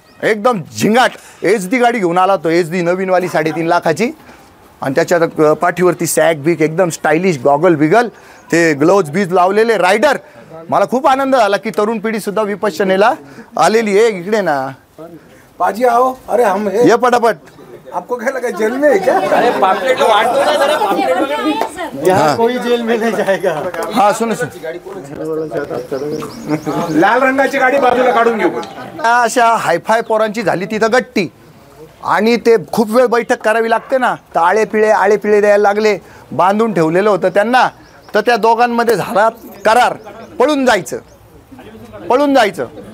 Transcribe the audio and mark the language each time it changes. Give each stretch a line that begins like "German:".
Marathi: एकदम झिंगाट HD गाडी घेऊन आला तो, HD नवीनवाली 3.5 लाखाची, आणि त्याच्यात पाठीवरती सॅग बिग एकदम स्टायलिश, गॉगल बिगल, ते ग्लोव्ज बीज लावलेले रायडर. मला खूप आनंद झाला की तरुण पिढी सुद्धा विपश्यनेला आलेली आहे. इकडे ना
Hindi: बाजी आओ. अरे हम
Marathi: ये पटापट.
Hindi: आपको क्या लगा जेल में है क्या?
Marathi: अरे पापलेट वाटतो ना जरा, पापलेट
Hindi: यहाँ कोई जेल में नहीं जाएगा. हा सुन
Marathi: लाल रंगाची गाडी बाजूला काढून घेऊ. अशा हायफाय पोरांची झाली तिथं गट्टी, आणि ते खूप वेळ बैठक करावी लागते ना, तर आळे पिळे द्यायला लागले. बांधून ठेवलेलं होतं त्यांना, तर त्या दोघांमध्ये झाला करार, पळून जायचं.